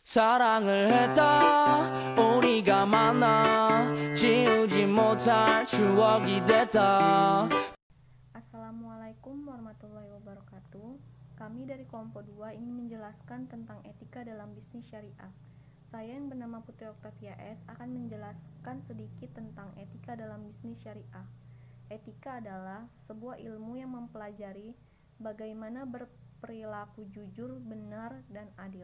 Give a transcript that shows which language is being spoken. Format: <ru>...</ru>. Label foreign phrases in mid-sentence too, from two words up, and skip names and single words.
<ko>사랑을 했다 우리가 만나 지우지 못할 추억이 됐다.</ko> <ar>السلام عليكم ورحمة الله وبركاته.</ar> <id>Kami dari kelompok 2 ingin menjelaskan tentang etika dalam bisnis syariah. Saya yang bernama Putri Oktavia S akan menjelaskan sedikit tentang etika dalam bisnis syariah. Etika adalah sebuah ilmu yang mempelajari bagaimana berperilaku jujur, benar, dan adil.</id>